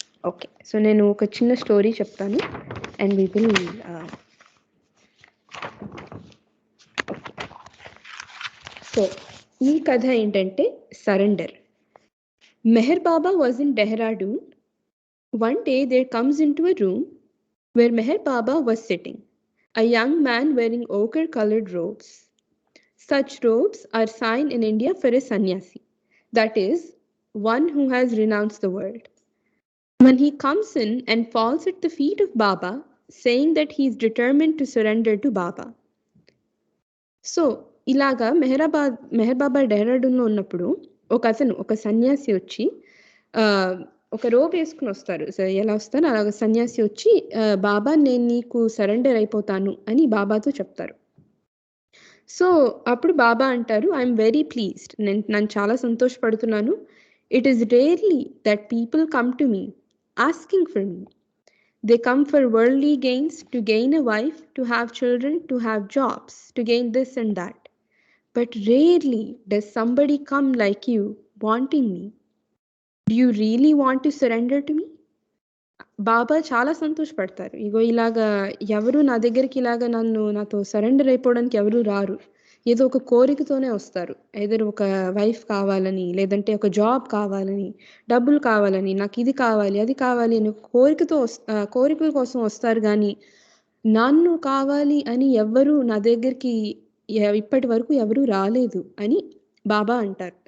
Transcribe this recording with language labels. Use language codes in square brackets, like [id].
[te] Okay, so నేను ఒక చిన్న స్టోరీ చెప్తాను [en] and we will so [te] ఈ కథ ఏంటంటే surrender. [en] Meher Baba was in Dehradun. One day there comes into a room where Meher Baba was sitting, a young man wearing ochre-colored robes. Such robes are sign in India for a sannyasi, that is, one who has renounced the world. When he comes in and falls at the feet of Baba, saying that he is determined to surrender to Baba. [te] So, ఇలాగా మెహర్ బాబా డెహ్రాడూన్లో ఉన్నప్పుడు ఒక సన్యాసి వచ్చి ఒక robe వేసుకుని వస్తారు. So ఎలా వస్తారు అలాగ సన్యాసి వచ్చి బాబా నేను నీకు సరెండర్ అయిపోతాను అని బాబాతో చెప్తారు. సో అప్పుడు బాబా అంటారు, [en] I'm very pleased, [te] నేను చాలా సంతోషపడుతున్నాను. [en] It is rarely that people come to me asking for me. They come for worldly gains, to gain a wife, to have children, to have jobs, to gain this and that. But rarely does somebody come like you wanting me. Do you really want to surrender to me? [te] బాబా చాలా సంతోషపడతారు. ఇగో ఇలాగా ఎవరు నా దగ్గరికి ఇలాగ నాతో surrender అయిపోవడానికి ఎవరు రారు. ఏదో ఒక కోరికతోనే వస్తారు. ఐదర్ ఒక వైఫ్ కావాలని, లేదంటే ఒక జాబ్ కావాలని, డబ్బులు కావాలని, నాకు ఇది కావాలి, అది కావాలి అని కోరికల కోసం వస్తారు గానీ, నన్ను కావాలి అని ఎవ్వరు నా దగ్గరికి ఇప్పటి వరకు ఎవరు రాలేదు అని బాబా అంటారు.